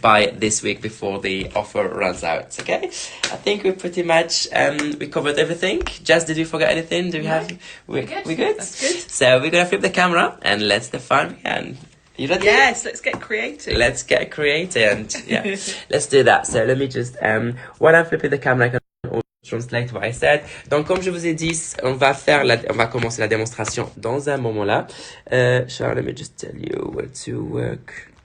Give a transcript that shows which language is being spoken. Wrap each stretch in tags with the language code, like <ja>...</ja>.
<en>Buy it this week before the offer runs out. Okay, I think we pretty much we covered everything. Jess, did we forget anything? Do we have? We good? That's good. So we're gonna flip the camera and let's the fun begin. You ready? Yes, let's get creative. Let's get creative and yeah, let's do that. So let me just while I'm flipping the camera, I can translate what I said.</en> <fr>Donc comme je vous ai dit, on va commencer la démonstration dans un moment là.</fr> <en>Sharon, let me just tell you where to work.</en>